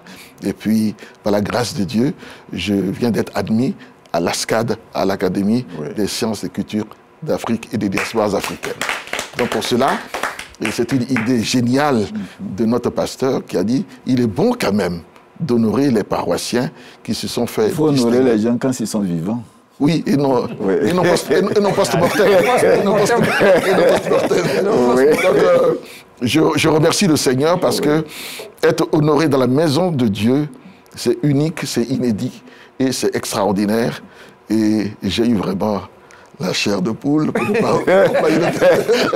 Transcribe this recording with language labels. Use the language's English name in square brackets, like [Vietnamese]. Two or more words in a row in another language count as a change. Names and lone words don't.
[French] Et puis, par la grâce de Dieu, je viens d'être admis à l'ASCAD, à l'Académie des sciences et cultures d'Afrique et des diasporas africaines. Donc pour cela, et c'est une idée géniale de notre pasteur qui a dit, il est bon quand même d'honorer les paroissiens qui se sont fait... Il faut honorer les gens quand ils sont vivants. Oui, et non post-mortem. Je remercie le Seigneur parce que être honoré dans la maison de Dieu, c'est unique, c'est inédit et c'est extraordinaire. Et j'ai eu vraiment la chair de poule, pour ne pas